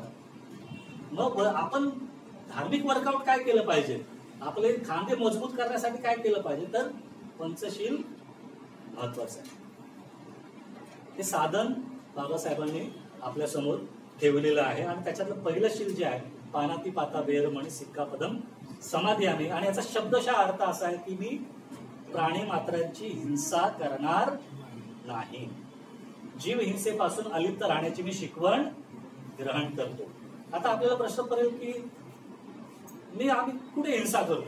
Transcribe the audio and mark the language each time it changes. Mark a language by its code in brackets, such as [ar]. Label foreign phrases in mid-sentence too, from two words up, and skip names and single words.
[mr] मग आपण धार्मिक वर्कआउट काय केलं पाहिजे? आपले खांदे मजबूत करण्यासाठी काय केलं पाहिजे? तर पंचशील महत्वाचं आहे. हे साधन बाबासाहेबांनी आपल्या समोर ठेवलेलं आहे. आणि त्याच्यातलं पहिलं शील जे आहे [pi] पाणातिपाता वेरमणी सिक्कापदम समाधियामी. [mr] आणि याचा शब्दशः अर्थ असा आहे की मी प्राणी मात्रांची हिंसा करणार नाही, जीव हिंसेपासून अलिप्त राहण्याची मी शिकवण ग्रहण करतो. आता आपल्याला प्रश्न पडेल की आम्ही कुठे हिंसा करतो?